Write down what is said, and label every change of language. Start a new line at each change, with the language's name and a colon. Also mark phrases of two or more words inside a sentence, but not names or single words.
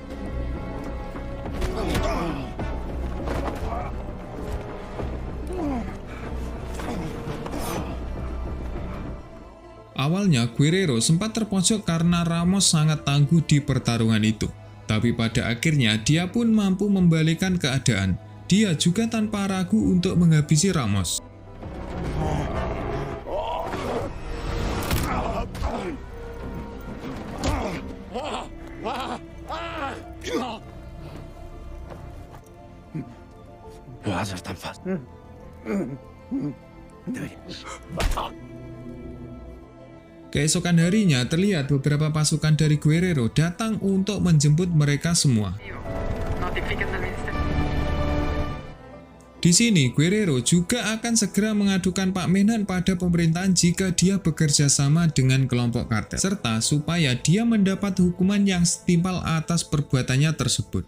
Indonesian: Awalnya Guerrero sempat terpojok karena Ramos sangat tangguh di pertarungan itu. Tapi pada akhirnya dia pun mampu membalikkan keadaan. Dia juga tanpa ragu untuk menghabisi Ramos.
Spanish: No va a ser tan fácil.
Indonesian: Keesokan harinya terlihat beberapa pasukan dari Guerrero datang untuk menjemput mereka semua. Di sini Guerrero juga akan segera mengadukan Pak Menhan pada pemerintahan jika dia bekerja sama dengan kelompok kartel, serta supaya dia mendapat hukuman yang setimpal atas perbuatannya tersebut.